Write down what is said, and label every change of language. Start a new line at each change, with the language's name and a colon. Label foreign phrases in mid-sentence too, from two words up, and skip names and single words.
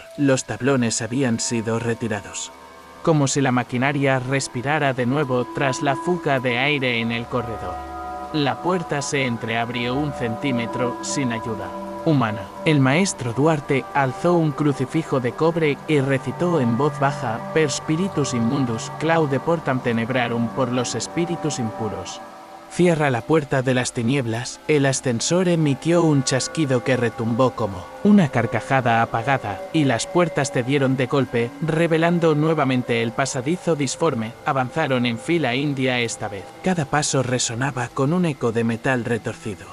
Spanish: Los tablones habían sido retirados, como si la maquinaria respirara de nuevo tras la fuga de aire en el corredor. La puerta se entreabrió 1 centímetro sin ayuda humana. El maestro Duarte alzó un crucifijo de cobre y recitó en voz baja:
Latin: Per spiritus immundus, claude portam tenebrarum,
Spanish: por los espíritus impuros. Cierra la puerta de las tinieblas. El ascensor emitió un chasquido que retumbó como una carcajada apagada, y las puertas cedieron de golpe, revelando nuevamente el pasadizo disforme. Avanzaron en fila india esta vez. Cada paso resonaba con un eco de metal retorcido.